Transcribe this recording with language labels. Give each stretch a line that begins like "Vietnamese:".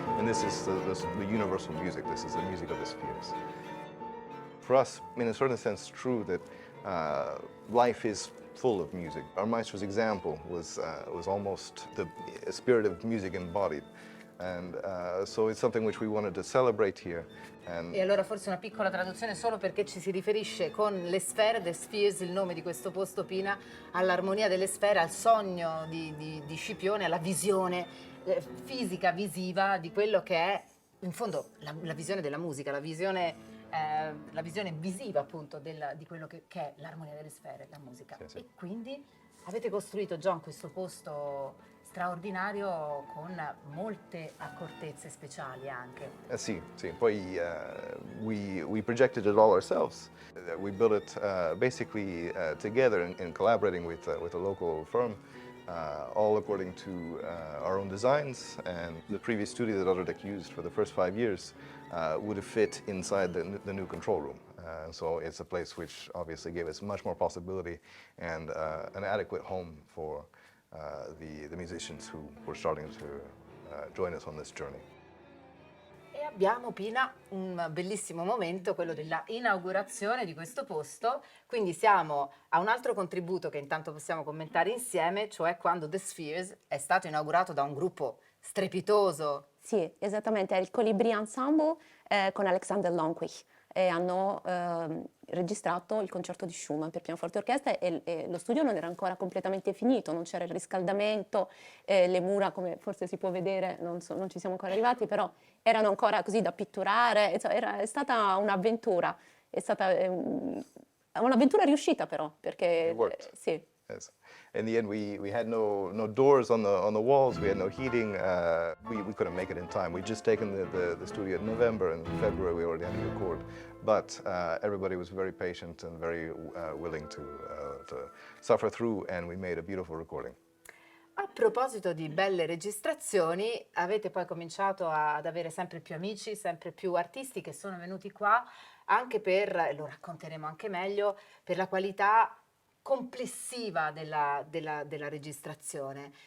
English: And this is the universal music. This is the music of the spheres. For us, in a certain sense, true that life is full of music. Our maestro's example was almost the spirit of music embodied. And so it's something which we wanted to celebrate here.
Italian: E allora forse una piccola traduzione solo perché ci si riferisce con le sfere, The Spheres, il nome di questo posto, Pina, all'armonia delle sfere, al sogno di Scipione, alla visione fisica, visiva di quello che è, in fondo, la visione della musica, la visione visiva appunto di quello che è l'armonia delle sfere, la musica. Sì, sì. E quindi avete costruito, John, questo posto straordinario con molte accortezze speciali anche. Sì, sì.
English: Poi we projected it all ourselves. We built it basically together in collaborating with a local firm, all according to our own designs. And the previous studio that Odradek used for the first 5 years would have fit inside the new control room. So it's a place which obviously gave us much more possibility and an adequate home for the musicians who were starting to join us on this journey.
Italian: E abbiamo, Pina, un bellissimo momento, quello della inaugurazione di questo posto, quindi siamo a un altro contributo che intanto possiamo commentare insieme, cioè quando The Spheres è stato inaugurato da un gruppo strepitoso. Sì, esattamente, è il Colibri Ensemble con Alexander Lonquich e hanno registrato il concerto di Schumann per pianoforte e orchestra e lo studio non era ancora completamente finito, non c'era il riscaldamento, le mura, come forse si può vedere, non ci siamo ancora arrivati, però erano ancora così da pitturare, è stata un'avventura, è stata un'avventura riuscita però, perché sì.
English: Yes. In the end, we had no doors on the walls. We had no heating. We couldn't make it in time. We'd just taken the studio in November, and in February we already had to record. But everybody was very patient and very willing to suffer through, and we made a beautiful recording.
Italian: A proposito di belle registrazioni, avete poi cominciato ad avere sempre più amici, sempre più artisti che sono venuti qua anche per, lo racconteremo anche meglio, per la qualità complessiva della registrazione.